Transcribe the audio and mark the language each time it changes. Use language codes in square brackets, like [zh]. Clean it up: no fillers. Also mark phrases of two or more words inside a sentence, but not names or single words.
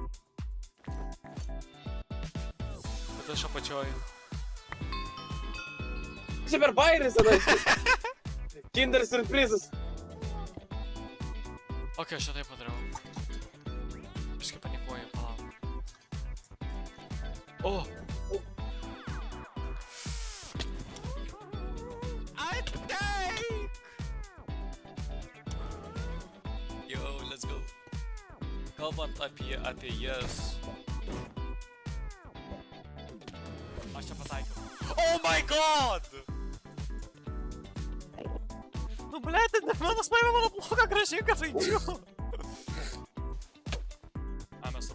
[lt] Bet aš apačioj. Čia per bairis, tada. Kinder surprizas. Ok, aš čia taip padariau. Biškai panikuoju, palauk. [en] Let's go. [lt] Kalbant apie jas. Aš čia pataikiau. [en] Oh my god! [lt] Nu, blėt, manas paėmė mano blogą gražiai, kad žaidžiu.